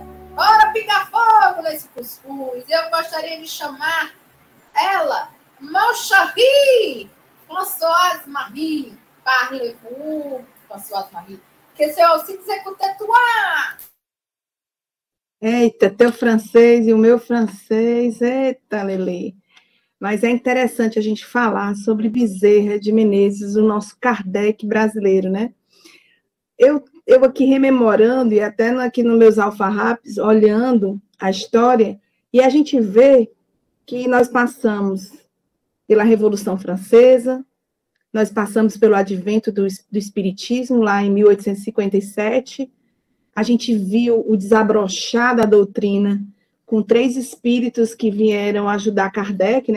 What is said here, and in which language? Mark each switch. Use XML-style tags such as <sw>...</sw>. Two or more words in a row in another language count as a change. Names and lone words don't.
<pt>Bora picar fogo nesse cuscuz! Eu gostaria de chamar ela,</pt> <fr>mon chéri, Françoise Marie, parlez-vous, Françoise Marie, que c'est aussi exécuter toi!</fr> <pt>Eita, teu francês e o meu francês, eita, Lelê. Mas é interessante a gente falar sobre Bezerra de Menezes, o nosso Kardec brasileiro, né? Eu aqui rememorando, e até aqui nos meus alfarrápios, olhando a história, e a gente vê que nós passamos pela Revolução Francesa, nós passamos pelo advento do Espiritismo, lá em 1857, a gente viu o desabrochar da doutrina com 3 espíritos que vieram ajudar Kardec, né?</pt>